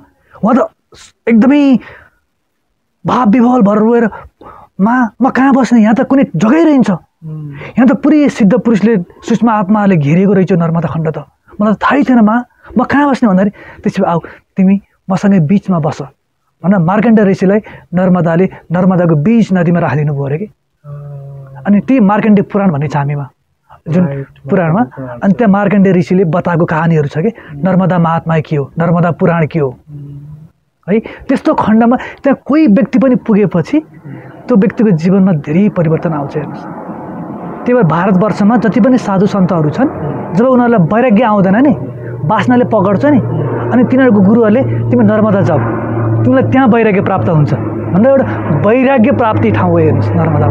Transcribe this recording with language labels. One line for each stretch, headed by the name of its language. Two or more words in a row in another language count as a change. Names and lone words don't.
Nepali: उहाँ त एकदमै भाव विभोल भएर रोएर, म कहाँ बस्ने, यहाँ त कुनै जग्गै रहन्छ, यहाँ त पुरै सिद्ध पुरुषले सूक्ष्म आत्माले घेरिएको रहेछ नर्मदा खण्ड त, मलाई त थाहै थिएन म कहाँ बस्ने भन्दाखेरि, त्यसपछि आऊ तिमी मसँगै बिचमा बस भनेर मार्कण्डेय ऋषिलाई नर्मदाको बीच नदीमा राखिदिनु भयो अरे कि। अनि त्यही मार्कण्डेय पुराण भन्ने छ हामीमा, जुन पुराणमा। अनि त्यहाँ मार्कण्डेय ऋषिले बताएको कहानीहरू छ कि नर्मदा महात्मा के हो, नर्मदा पुराण के हो है। त्यस्तो खण्डमा त्यहाँ कोही व्यक्ति पनि पुगेपछि त्यो व्यक्तिको जीवनमा धेरै परिवर्तन आउँछ, हेर्नुहोस्। त्यही भएर भारतवर्षमा जति पनि साधु सन्तहरू छन्, जब उनीहरूलाई वैराग्य आउँदैन नि, वासनाले पकड्छ नि, अनि तिनीहरूको गुरुहरूले तिमी नर्मदा जाऊ, तिमीलाई त्यहाँ वैराग्य प्राप्त हुन्छ भनेर एउटा वैराग्य प्राप्ति ठाउँ हो, हेर्नुहोस् नर्मदा।